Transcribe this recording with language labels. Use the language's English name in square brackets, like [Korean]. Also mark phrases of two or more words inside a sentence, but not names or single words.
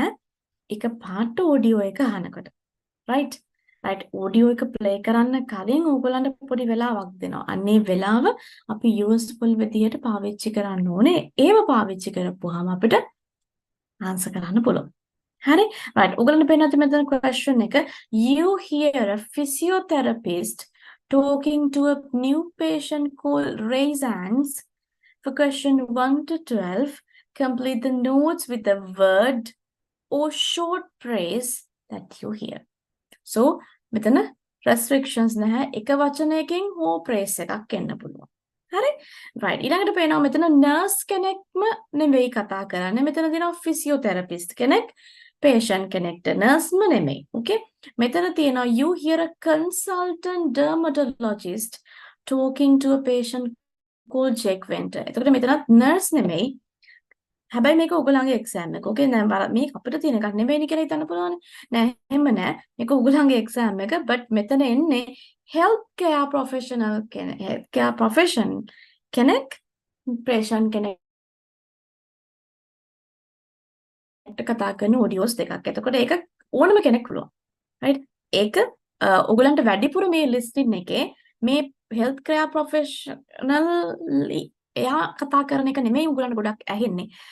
[Sinhala] එක පාට ඔඩියෝ එක අහනකොට. [English] right audio [Sinhala] එක play කරන්න කලින් ඕගොල්ලන්ට පොඩි වෙලාවක් දෙනවා. අන්නේ වෙලාව අපි useful විදියට පාවිච්චි කරන්න ඕනේ. ඒව පාවිච්චි කරපුවාම අපිට answer කරන්න පුළුවන්. හරි? right. ඕගොල්ලන්ට පේනවද මෙතන question එක? [English] You hear a physiotherapist talking to a new patient called raise hands. For question 1 to 12, complete the notes with the word or short phrase that you hear. [Sinhala] So මෙතන restrictions නැහැ. එක වචනයකින් හෝ phrase එකක් එන්න පුළුවන්. හරි? right. ඊළඟට පේනවා මෙතන nurse කෙනෙක්ම නෙවෙයි කතා කරන්නේ. මෙතන දෙනවා physiotherapist කෙනෙක්, patient කෙනෙක්ට nurseම නෙමෙයි. okay? මෙතන තියෙනවා [English] you hear a consultant dermatologist talking to a patient called Jack Winter. [Sinhala] එතකොට මෙතනත් nurse නෙමෙයි. හැබැයි මේක ඔයගොල්ලන්ගේ exam එක. okay දැන් මේක අපිට තියෙන එකක් නෙවෙයි කියලා හිතන්න පුළුවන්. නෑ එහෙම නෑ. මේක ඔයගොල්ලන්ගේ exam එක. but මෙතන එන්නේ [English] healthcare professional [Sinhala] කෙනෙක්. [English] healthcare profession [Sinhala] කෙනෙක් patient කෙනෙක්ට කතා කරන audios දෙකක්. එතකොට ඒක ඕනම කෙනෙක් පුළුවන්. right? ඒක ඔයගොල්ලන්ට වැඩිපුර මේ listing එකේ මේ [English] healthcare professional [Sinhala] එයා කතා කරන එක නෙමෙයි උගලන්ට ගොඩක් ඇහෙන්නේ.